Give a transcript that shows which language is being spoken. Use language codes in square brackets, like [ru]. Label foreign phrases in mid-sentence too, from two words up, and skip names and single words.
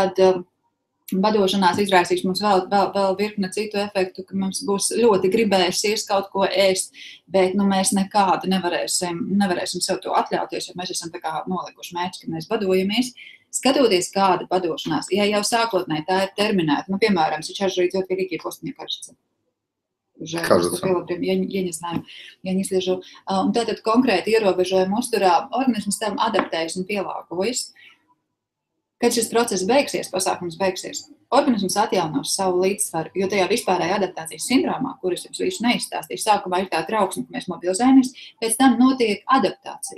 [lv] Un tad Badošanās izraisīs mums vēl virkne citu efektu, ka mums būs ļoti gribēsies kaut ko ēst, bet mēs nekādu nevarēsim sev to atļauties, jo mēs esam tā kā nolikuši mērķi, ka mēs badojamies. Skatoties, kāda badošanās, ja jau sākotnēji tā ir terminēta, piemēram, [ru] сейчас же идет великий пост, мне кажется. Уже наступило время, я не знаю, я не слежу. [lv] Un tātad konkrēti ierobežojumi uzturā, organisms tam adaptējas un pielāgojas. Kad šis process beigsies, pasākums beigsies, organisms atjaunos savu līdzsvaru, jo tajā vispārējā adaptācijas sindromā, kuras jums visu neizstāstīju, sākumā ir tā trauksme, ka mēs mobilizējamies, pēc tam notiek adaptācija.